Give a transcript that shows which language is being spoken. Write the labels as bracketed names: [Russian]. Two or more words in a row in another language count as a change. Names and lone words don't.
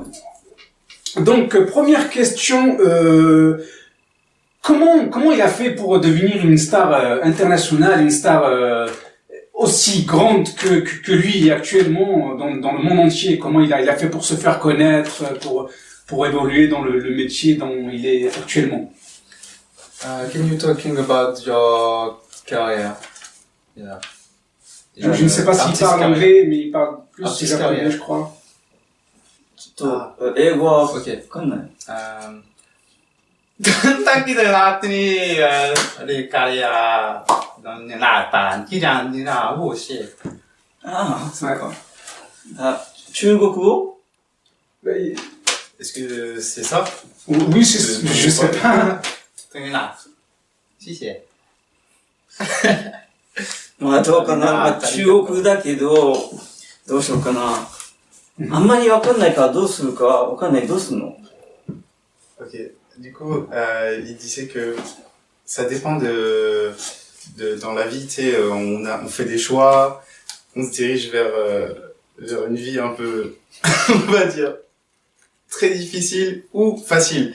[French] Donc, première question, comment il a fait pour devenir une star internationale, une star aussi grande que lui actuellement dans le monde entier? Comment il a fait pour se faire connaître, pour évoluer dans le métier dont il est actuellement? [English] Can you talking about your career? Yeah. [French] Je ne sais pas s'il parle anglais, mais il parle plus japonais, je crois. [Japanese] 英語はわ [French] Okay. [Japanese] かんない。 Taki de la tini, les carrières, dans les napan, qui j'en dis là, vous aussi. そうか。中国語 [French] Est-ce que c'est ça? Oui, je sais pas. Si, c'est. [Japanese] まあどうかな。まあ中国だけど、どうしようかな。あんまりわかんないからどうするかわかんない。どうすんの [French] Ok. Du coup, il disait que ça dépend dans la vie, tu sais, on fait des choix, on se dirige vers une vie un peu, on va dire, très difficile ou facile.